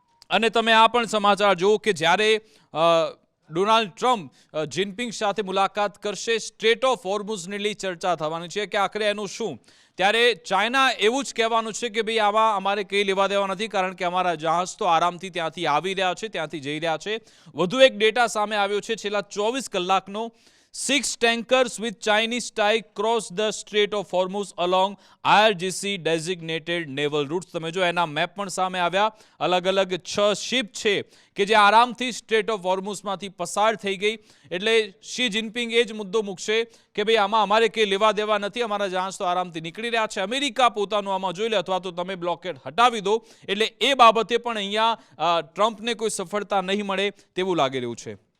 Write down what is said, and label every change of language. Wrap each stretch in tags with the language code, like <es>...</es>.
<gu>અને તમે આ પણ સમાચાર જુઓ કે જ્યારે ડોનાલ્ડ ટ્રમ્પ જિનપિંગ સાથે મુલાકાત કરશે, સ્ટ્રેટ ઓફ હોર્મુઝને લઈ ચર્ચા થવાની છે કે આખરે એનું શું. ત્યારે ચાઇના એવું જ કહેવાનું છે કે ભાઈ આમાં અમારે કંઈ લેવા દેવા નથી, કારણ કે અમારા જહાજ તો આરામથી ત્યાંથી આવી રહ્યા છે, ત્યાંથી જઈ રહ્યા છે. વધુ એક ડેટા સામે આવ્યો છે છેલ્લા 24 કલાકનો.</gu> <en>6 tankers with Chinese tie crossed the Strait of Hormuz along IRGC designated naval routes.</en> <gu>તમે જો એના મેપ પણ સામે આવ્યા. અલગ અલગ 6 શિપ છે કે જે આરામથી સ્ટ્રેટ ઓફ હોર્મુઝમાંથી પસાર થઈ ગઈ. એટલે શી જિનપિંગ એ જ મુદ્દો મૂકશે કે ભાઈ આમાં અમારે કંઈ લેવા દેવા નથી, અમારા જહાજ તો આરામથી નીકળી રહ્યા છે. અમેરિકા પોતાનું આમાં જોઈ લે, અથવા તો તમે બ્લોકેડ હટાવી દો. એટલે એ બાબતે પણ અહીંયા ટ્રમ્પને કોઈ સફળતા નહીં મળે તેવું લાગી રહ્યું છે.</gu>